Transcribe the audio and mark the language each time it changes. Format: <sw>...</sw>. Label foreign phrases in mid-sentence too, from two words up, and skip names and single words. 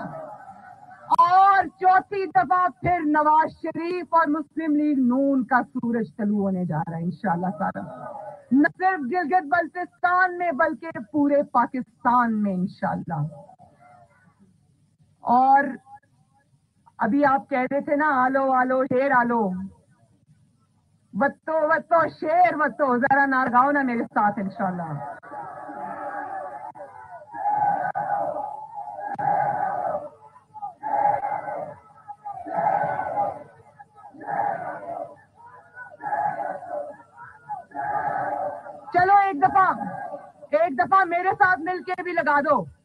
<ur>اور چوتھی دفعہ پھر نواز شریف اور مسلم لیگ نون کا سورج طلوع ہونے جا رہا ہے</ur> <ar>انشاءاللہ تعالی.</ar> <ur>نہ صرف گلگت بلتستان میں بلکہ پورے پاکستان میں انشاءاللہ. اور ابھی آپ کہہ رہے تھے نا آلو آلو شیر آلو. وتو وتو شیر وتو. ذرا نعرہ گاؤ نا میرے ساتھ انشاءاللہ. چلو ایک دفعہ میرے ساتھ مل کے بھی لگا دو.</ur>